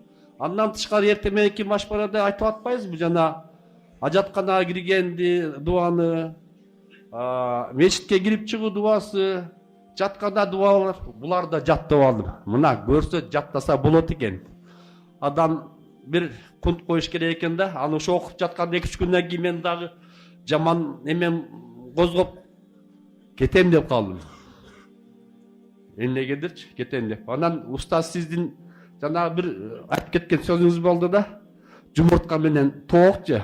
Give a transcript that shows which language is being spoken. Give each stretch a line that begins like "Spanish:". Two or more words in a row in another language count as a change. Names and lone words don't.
Kyrgyz: Андан тышкары эртең мененки машбарада айтып атпайбызбы, жана ажатканага киргенди дуаны, мечитке кирип чыгуу дуасы, жатканда дуалар, буларды да жаттап алдым. Мына көрсө жаттаса болот экен. Адам бир кунт коюш керек eкен да, аны ошо окуп жатканда 2-3 күндөн кийин мен дагы жаман эмем козгоп кетем деп калдым. Эмнегедирчи кетем деп. Анан устаз сиздин жанагы бир айтып кеткен сөзүңүз болду да, жумуртка менен тоокчу.